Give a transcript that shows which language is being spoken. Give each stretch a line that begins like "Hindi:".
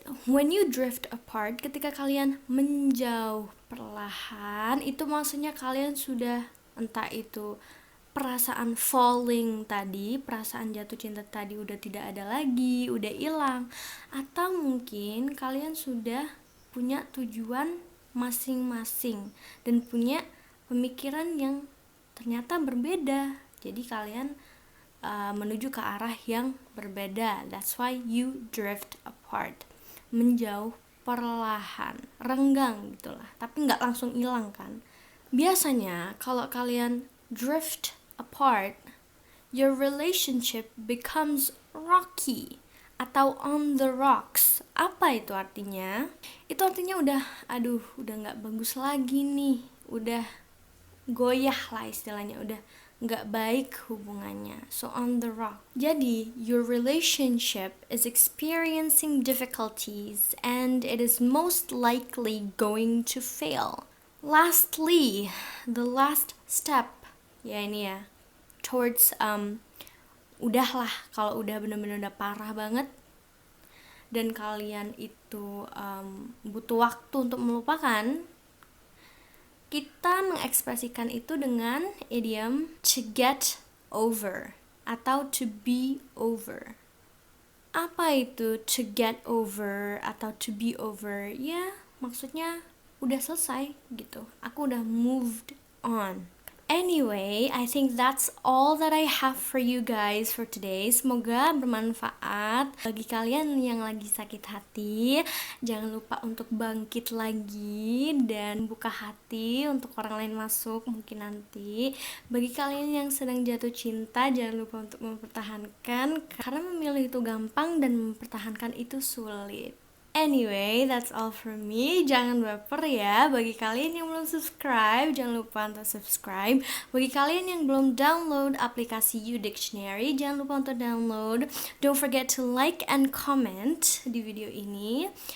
Indonesian: When you drift apart, ketika kalian menjauh perlahan, itu maksudnya kalian sudah, entah itu perasaan falling tadi, perasaan jatuh cinta tadi udah tidak ada lagi, udah hilang, atau mungkin kalian sudah punya tujuan masing-masing dan punya pemikiran yang ternyata berbeda. Jadi kalian menuju ke arah yang berbeda.
English: That's why you drift apart.
Indonesian: Menjauh perlahan, renggang gitulah, tapi nggak langsung hilang kan.
English: Biasanya kalau kalian drift apart, your relationship becomes rocky atau on the rocks.
Indonesian: Apa itu artinya? Itu artinya udah nggak bagus lagi nih, udah goyah lah istilahnya, udah nggak baik hubungannya.
English: So on the rock. Jadi your relationship is experiencing difficulties and it is most likely going to fail.
Indonesian: Lastly, the last step, ya ini ya, towards udahlah, kalau udah bener-bener udah parah banget dan kalian itu butuh waktu untuk melupakan, kita mengekspresikan itu dengan idiom to get over atau to be over. Apa itu to get over atau to be over? Ya, maksudnya udah selesai gitu. Aku udah moved on.
English: Anyway, I think that's all that I have for you guys for today.
Indonesian: Semoga bermanfaat bagi kalian yang lagi sakit hati. Jangan lupa untuk bangkit lagi dan buka hati untuk orang lain masuk mungkin nanti. Bagi kalian yang sedang jatuh cinta, jangan lupa untuk mempertahankan, karena memilih itu gampang dan mempertahankan itu sulit.
English: Anyway, that's all from me.
Indonesian: Jangan baper ya. Bagi kalian yang belum subscribe, jangan lupa untuk subscribe. Bagi kalian yang belum download aplikasi U Dictionary, jangan lupa untuk download.
English: Don't forget to like and comment di video ini.